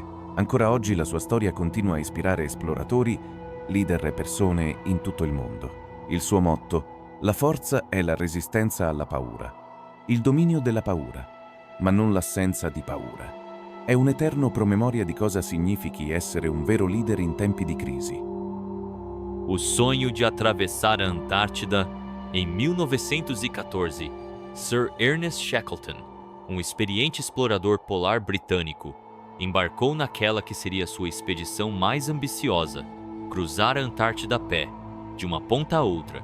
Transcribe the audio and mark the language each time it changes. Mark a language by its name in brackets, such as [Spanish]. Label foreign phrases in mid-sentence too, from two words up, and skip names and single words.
[Italian] Ancora oggi la sua storia continua a ispirare esploratori, leader e persone in tutto il mondo. Il suo motto: la forza è la resistenza alla paura, il dominio della paura, ma non l'assenza di paura. È un eterno promemoria di cosa significhi essere un vero leader in tempi di crisi. [Portuguese] O sonho de atravessar a Antártida em 1914, Sir Ernest Shackleton, experiente explorador polar britânico, embarcou naquela que seria sua expedição mais ambiciosa, cruzar a Antártida a pé, de uma ponta a outra.